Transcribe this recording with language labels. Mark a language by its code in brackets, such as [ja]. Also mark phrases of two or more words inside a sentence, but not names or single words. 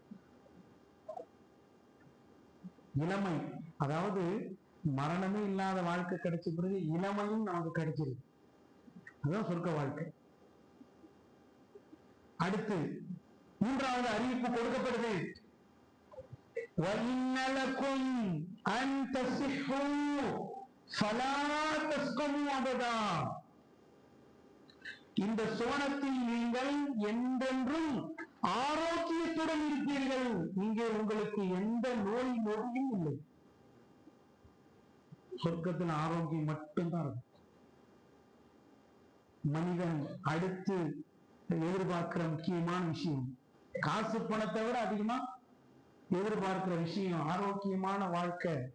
[ta] இளமை, அதாவது மரணமே இல்லாத வாழ்க்கை கிடைச்ச பிறகு இளமையும் நமக்கு கிடைச்சிருக்கு. அதுதான் சொர்க்க வாழ்க்கை. அடுத்து மூன்றாவது அறிவிப்பு கொடுக்கப்படுது. [ar] وَإِنَّ لَكُمْ أَن تَصِحُّوا فَلَا تَسْقَمُوا أَبَدًا. [ta] இந்த சுவனத்தில் நீங்கள் என்றென்றும் ஆரோக்கியத்துடன் இருப்பீர்கள். இங்கே உங்களுக்கு எந்த நோய் நொடியும் இல்லை. சொர்க்கத்தில் ஆரோக்கியம் மட்டும்தான் இருக்கும். மனிதன் அடுத்து எதிர்பார்க்கிற முக்கியமான விஷயம், காசு பணத்தை விட அதிகமா எதிர்பார்க்கிற விஷயம் ஆரோக்கியமான வாழ்க்கை.